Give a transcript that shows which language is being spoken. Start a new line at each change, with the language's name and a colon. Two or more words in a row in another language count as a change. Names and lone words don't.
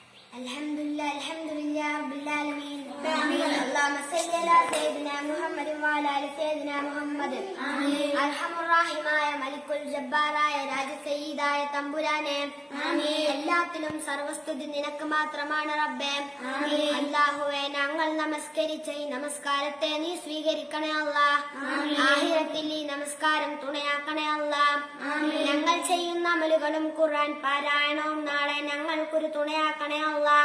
Arabic: الحمد لله رب العالمين. اللهم صل على سيدنا محمد وعلى آل سيدنا محمد.
Malayalam: അർഹമുർ റാഹിമായ മാലിക്കുൽ ജബ്ബാറായ രാജസയ്യിദായ തമ്പുരാനേ. എല്ലാത്തിനും സർവസ്തുതി നിനക്ക് മാത്രമാണ് റബ്ബേ. അല്ലാഹുവേ, ഞങ്ങൾ നമസ്കരിച്ച ഈ നമസ്കാരത്തെ നീ സ്വീകരിക്കണേ അല്ലാഹ്. ആഖിറത്തിൽ ഈ നമസ്കാരം തുണയാക്കണേ അല്ലാഹ്. ഞങ്ങൾ ചെയ്യുന്ന അമലുകളും ഖുർആൻ പാരായണവും നാളെ ഞങ്ങൾക്കൊരു തുണയാക്കണേ അല്ലാഹ്.